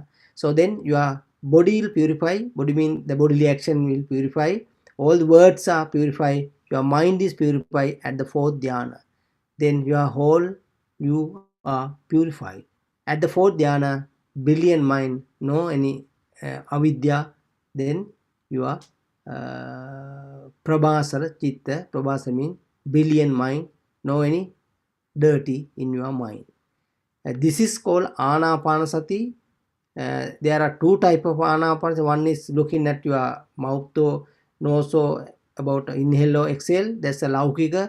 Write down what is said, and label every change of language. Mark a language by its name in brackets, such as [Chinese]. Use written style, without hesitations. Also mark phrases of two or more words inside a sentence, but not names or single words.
[English] So then your body will purify. Body means the bodily action will purify. All the words are purified. Your mind is purified at the 4th dhyana. Then you are purified. At the 4th dhyana, brilliant mind, no any avidya. Then you are [Sanskrit] prabhasara chitta. [English] Prabhasara means brilliant mind, no any dirty in your mind. This is called Anapanasati. There are 2 types of Anapanasati. One is looking at your mouth to nose about inhale or exhale. That's a Laukika.